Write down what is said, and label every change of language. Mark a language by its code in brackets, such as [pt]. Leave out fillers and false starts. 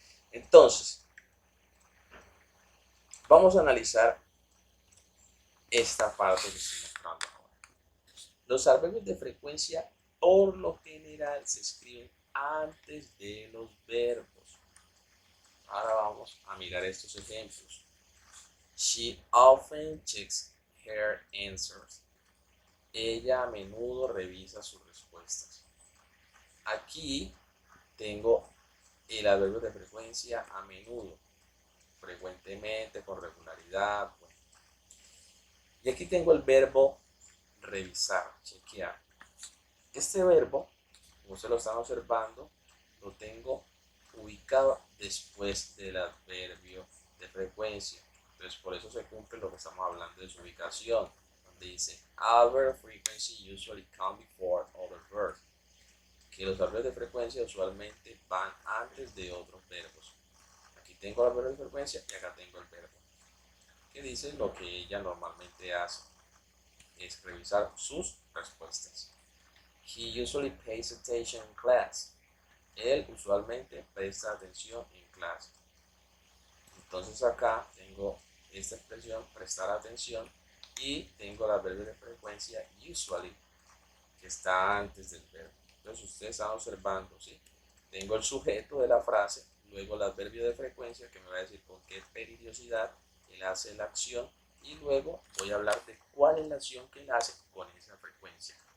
[es] Entonces, vamos a analizar esta parte que estoy mostrando ahora. Los adverbios de frecuencia por lo general se escriben antes de los verbos. Ahora vamos a mirar estos ejemplos. [en] She often checks her answers. [es] Ella a menudo revisa sus respuestas. Aquí tengo el adverbio de frecuencia a menudo, frecuentemente, con regularidad. Bueno. Y aquí tengo el verbo revisar, chequear. Este verbo, como se lo están observando, lo tengo ubicado después del adverbio de frecuencia. Entonces por eso se cumple lo que estamos hablando de su ubicación, donde dice [en] adverb frequency usually come before other verbs, [es] que los adverbios de frecuencia usualmente van antes de otros verbos. Aquí tengo el adverbio de frecuencia y acá tengo el verbo, que dice lo que ella normalmente hace, es revisar sus respuestas. [en] He usually pays attention in class. [es] Él usualmente presta atención en clase. Entonces acá tengo esta expresión, prestar atención, y tengo el adverbio de frecuencia usually, que está antes del verbo. Entonces ustedes están observando, ¿sí? Tengo el sujeto de la frase, luego el adverbio de frecuencia, que me va a decir con qué periodicidad él hace la acción, y luego voy a hablar de cuál es la acción que él hace con esa frecuencia.